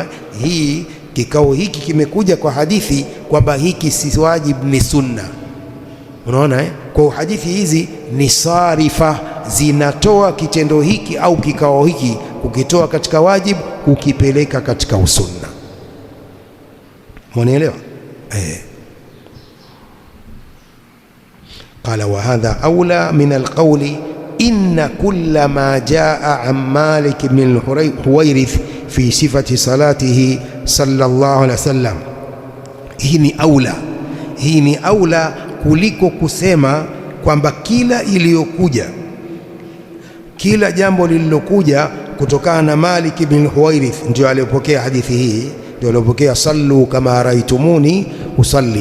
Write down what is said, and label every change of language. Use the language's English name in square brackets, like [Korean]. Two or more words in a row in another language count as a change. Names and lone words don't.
[Swahili] Hii kikao hiki kimekuja kwa hadithi kwamba hiki si wajibu, ni sunna. Unaona Kwa hadithi hizi ni sarifa, zinatoa kitendo hiki au kikao hiki kukitoa katika wajibu kukipeleka katika usunna. Mwanaelewa? [Arabic] قال وهذا أولى من القول إن كل ما جاء عن مالك بن الحويرث في صفة صلاته صلى الله عليه وسلم. [Swahili] Hii ni aula kuliko kusema kwamba kila iliyokuja, kila jambo lililokuja kutokana na Malik ibn Huwairith, ndio aliyopokea hadithi hii, ndio aliyopokea [Arabic] صلوا كما رأيتموني أصلي.